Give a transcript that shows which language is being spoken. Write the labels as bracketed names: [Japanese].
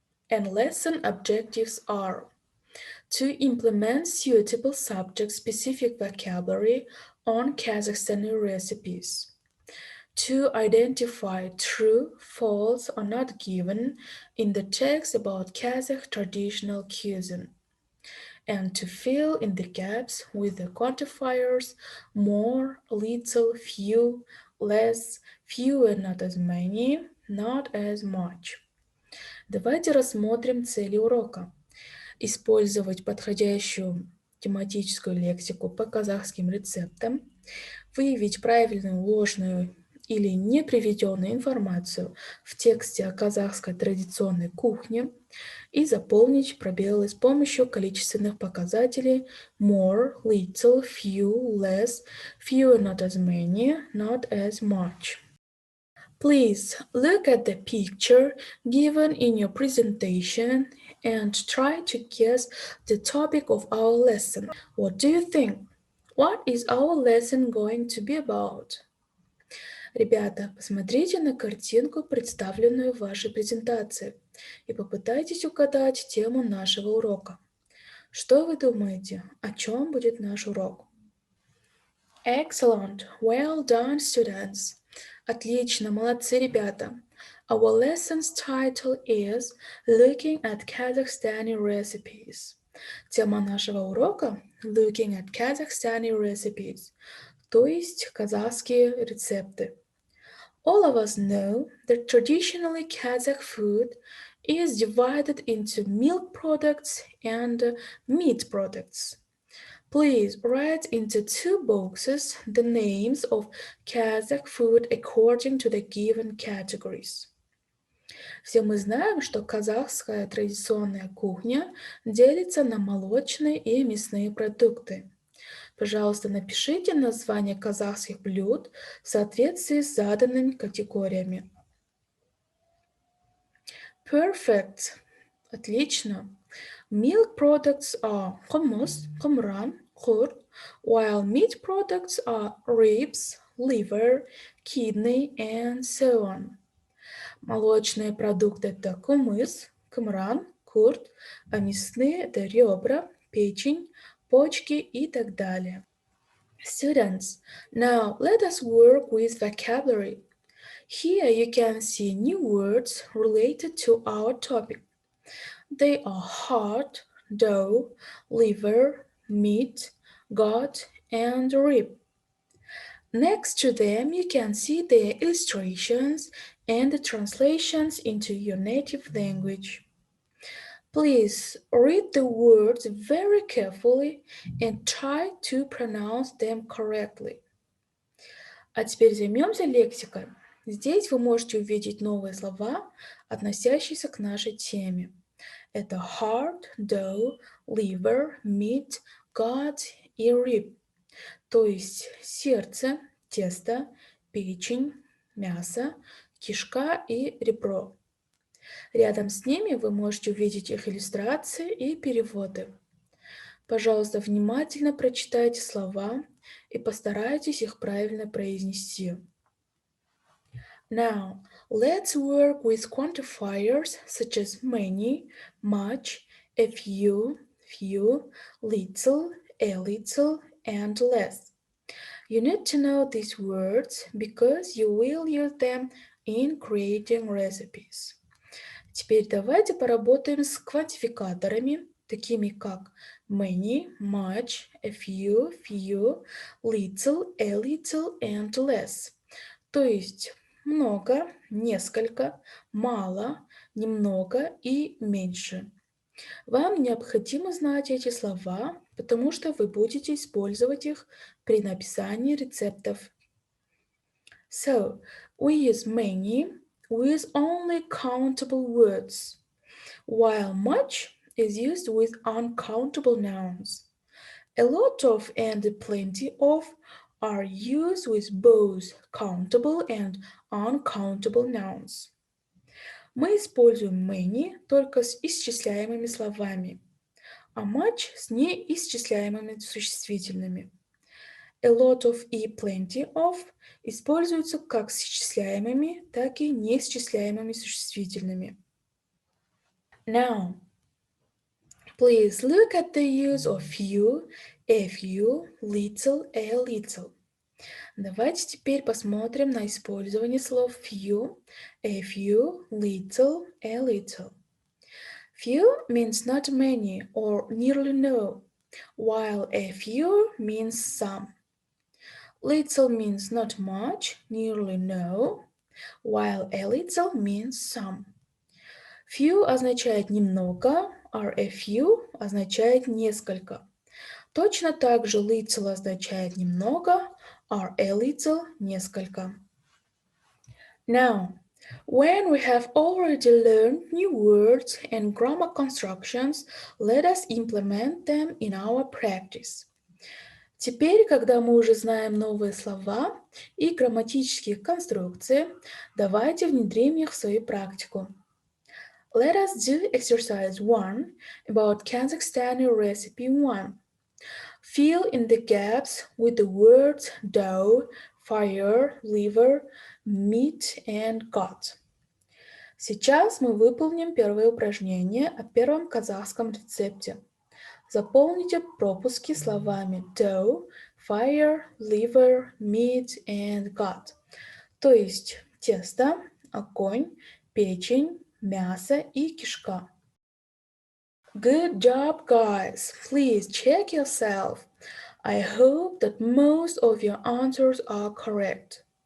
[English] And lesson objectives are to implement suitable subject-specific vocabulary on Kazakhstani recipes, to identify true, false, or not given in the text about Kazakh traditional cuisine, and to fill in the gaps with the quantifiers more, little, few, less, fewer, not as many, not as much. [Russian] Давайте рассмотрим цели урока. Использовать подходящую тематическую лексику по казахским рецептам, выявить правильную, ложную или не приведенную информацию в тексте о казахской традиционной кухне и заполнить пробелы с помощью количественных показателей [English] more, little, few, less, fewer, not as many, not as much. Please look at the picture given in your presentation and try to guess the topic of our lesson. What do you think? What is our lesson going to be about? [Russian] Ребята, посмотрите на картинку, представленную в вашей презентации, и попытайтесь угадать тему нашего урока. Что вы думаете, о чем будет наш урок? [English] Excellent! Well done, students! [Russian] Отлично, молодцы, ребята! [English] Our lesson's title is Looking at Kazakhstani Recipes. [Russian] Тема нашего урока [English] Looking at Kazakhstani Recipes, [Russian] то есть казахские рецепты. [English] All of us know that traditionally Kazakh food is divided into milk products and meat products. Please write into two boxes the names of Kazakh food according to the given categories. [Russian] Все мы знаем, что казахская традиционная кухня делится на молочные и мясные продукты. Пожалуйста, напишите название казахских блюд в соответствии с заданными категориями. [English] Perfect. [Russian] Отлично. [English] Milk products are hummus, kumran, kurd, while meat products are ribs, liver, kidney, and so on. [Russian] Молочные продукты – это кумыс, кумран, курд, а мясные – это ребра, печень, почки и так далее. [English] Students, now let us work with vocabulary. Here you can see new words related to our topic. They are heart, dough, liver, meat, gut, and rib. Next to them, you can see their illustrations and the translations into your native language. Please read the words very carefully and try to pronounce them correctly. [Russian] А теперь займемся лексикой. Здесь вы можете увидеть новые слова, относящиеся к нашей теме. Это [English] heart, dough, liver, meat, gut [Russian] и rib, то есть сердце, тесто, печень, мясо, кишка и ребро. Рядом с ними вы можете увидеть их иллюстрации и переводы. Пожалуйста, внимательно прочитайте слова и постарайтесь их правильно произнести. [English] Now, let's work with quantifiers such as many, much, a few, little, and less. You need to know these words because you will use them in creating recipes. [Russian] Теперь давайте поработаем с квантификаторами, такими как [English] many, much, a few, little, a little and less. [Russian] То есть много, несколько, мало, немного и меньше. Вам необходимо знать эти слова, потому что вы будете использовать их при написании рецептов. [English] So, we use many with only countable words, while much is used with uncountable nouns. A lot of and plenty of are used with both countable and uncountable nouns. [Russian] Мы используем many только с исчисляемыми словами, а much с неисчисляемыми существительными. [English] A lot of [Russian] и [English] plenty of [Russian] используются как с исчисляемыми, так и неисчисляемыми существительными. [English] Now, please look at the use of few, a few, little, a little. [Russian] Давайте теперь посмотрим на использование слов [English] few, a few, little, a little. Few means not many or nearly no, while a few means some. Little means not much, nearly no, while a little means some. [Russian] Few означает немного, а a few означает несколько. Точно так же little означает немного, а a little несколько. [English] Now, when we have already learned new words and grammar constructions, let us implement them in our practice. [Russian] Теперь, когда мы уже знаем новые слова и грамматические конструкции, давайте внедрим их в свою практику. [English] Let us do exercise 1 about Kazakhstani recipe 1. Fill in the gaps with the words dough, fire, liver, meat and got. [Russian] Сейчас мы выполним первое упражнение о первом казахском рецепте. Заполните пропуски словами [English] dough, fire, liver, meat and got. [Russian] То есть тесто, огонь, печень, мясо и кишка. [English] Good job, guys. Please check yourself. I hope that most of your answers are correct.